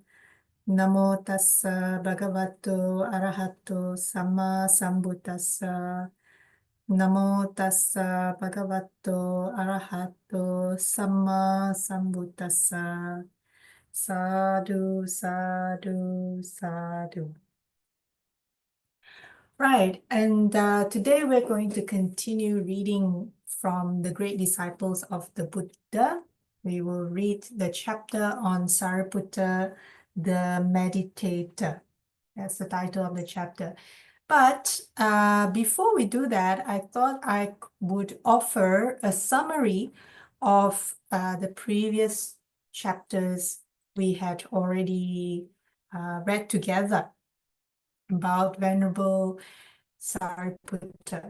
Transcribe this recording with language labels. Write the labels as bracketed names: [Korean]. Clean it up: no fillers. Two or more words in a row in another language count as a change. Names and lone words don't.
[Pali] Namo tassa bhagavato arahato samma sambuddhassa. Namo tassa bhagavato arahato samma sambuddhassa. Sadhu, sadhu, sadhu. [English] Right, and today we're going to continue reading from the great disciples of the Buddha. We will read the chapter on Sariputta, the Meditator. That's the title of the chapter. But before we do that, I thought I would offer a summary of the previous chapters we had already read together about Venerable Sariputta.